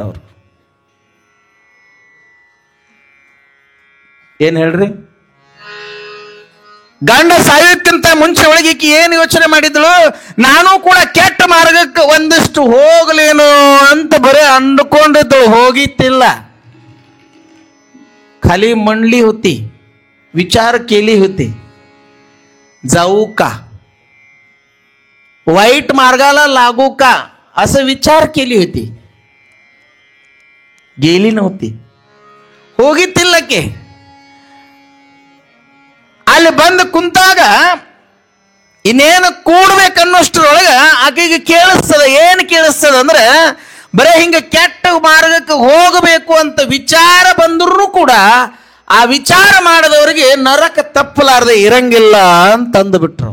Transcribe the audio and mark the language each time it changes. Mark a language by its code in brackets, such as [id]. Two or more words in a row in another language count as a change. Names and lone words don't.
[kn] ಅವ್ರು ಏನ್ ಹೇಳ್ರಿ, ಗಂಡ ಸಾಯೋಕ್ಕಿಂತ ಮುಂಚೆ ಒಳಗಿಕ್ಕಿ ಏನು ಯೋಚನೆ ಮಾಡಿದ್ಳು, ನಾನು ಕೂಡ ಕೆಟ್ಟ ಮಾರ್ಗಕ್ಕೆ ಒಂದಿಷ್ಟು ಹೋಗಲೇನು ಅಂತ ಬರೀ ಅಂದುಕೊಂಡಿದ್ದು, ಹೋಗಿತ್ತಿಲ್ಲ. [mr] खाली म्हणली होती, विचार केली होती, जाऊ का, वाईट मार्गाला लागू का, असं विचार केली होती, गेली नव्हती. [kn] ಹೋಗಿತ್ತಿಲ್ಲಕ್ಕೆ. ಅಲ್ಲಿ ಬಂದು ಕುಂತಾಗ ಇನ್ನೇನು ಕೂಡ್ಬೇಕನ್ನೋಷ್ಟ್ರೊಳಗ ಆಕೆಗೆ ಕೇಳಿಸ್ತದ. ಏನು ಕೇಳಿಸ್ತದ ಅಂದ್ರೆ, ಬರೇ ಹಿಂಗ ಕೆಟ್ಟ ಮಾರ್ಗಕ್ಕೆ ಹೋಗಬೇಕು ಅಂತ ವಿಚಾರ ಬಂದರೂ ಕೂಡ ಆ ವಿಚಾರ ಮಾಡದವರಿಗೆ ನರಕ ತಪ್ಪಲಾರದೆ ಇರಂಗಿಲ್ಲ ಅಂತ ಅಂದುಬಿಟ್ರು.